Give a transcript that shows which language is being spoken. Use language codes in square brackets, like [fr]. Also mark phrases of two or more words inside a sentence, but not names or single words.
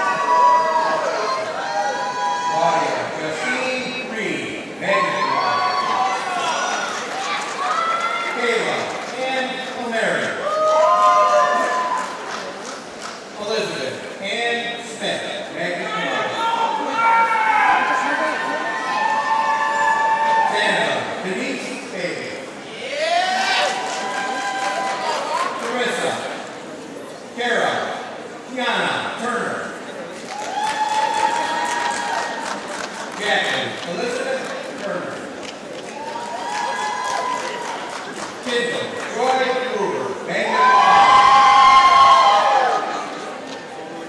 [en] Claudia Justine Reed, [la] magna cum laude. [en] Kayla Ann O'Mary. Elizabeth Ann Smith, [la] magna cum laude. [en] Sandra Denise Bailey. Carissa Kara Kiana Turner. Jacqueline Elizabeth Turner. Kendall Joy Brewer, [la] magna cum laude.